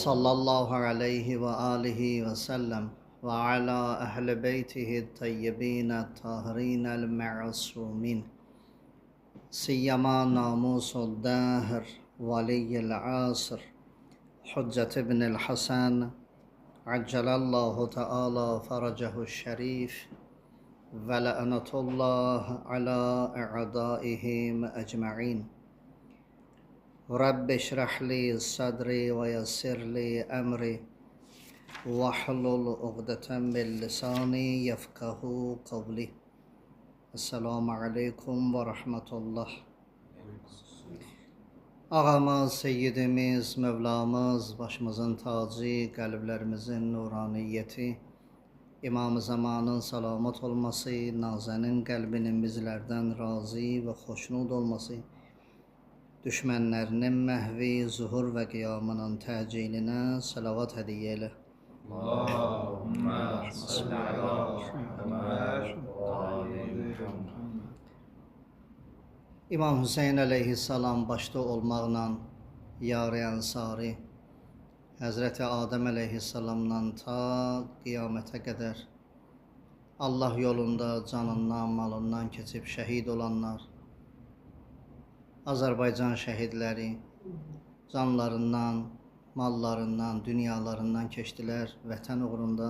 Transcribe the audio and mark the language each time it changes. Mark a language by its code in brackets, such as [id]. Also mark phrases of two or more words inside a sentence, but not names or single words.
[ar] صلى الله عليه وآله وسلم وعلى أهل بيته الطيبين الطاهرين المعصومين سيما ناموس الدهر ولي العصر حجة ابن الحسن عجل الله تعالى فرجه الشريف ولعنة الله على أعدائهم أجمعين رب اشرح لي صدري ويسر لي أمري واحلل عقدة من لساني يفقه قولي السلام عليكم ورحمة الله. [tr] Ağamız, Seyyidimiz, Mevlamız, başımızın tacı, kalplerimizin nuraniyeti, İmam-ı Zamanın salamat olması, Nazenin kalbinin bizlerden razı ve hoşnut olması, düşmenlerinin mehvi, zuhur ve kıyamının teciline salavat hediye eyle. [ar] اللهم صل على محمد وآل محمد. [az] İmam Hüseyin aleyhisselam başta olmaqla yar-ı ensari, Həzrəti Adəm aleyhisselamdan ta qiyamətə qədər Allah yolunda canından, malından keçib şəhid olanlar, Azərbaycan şəhidləri canlarından, mallarından, dünyalarından keçdilər vətən uğrunda.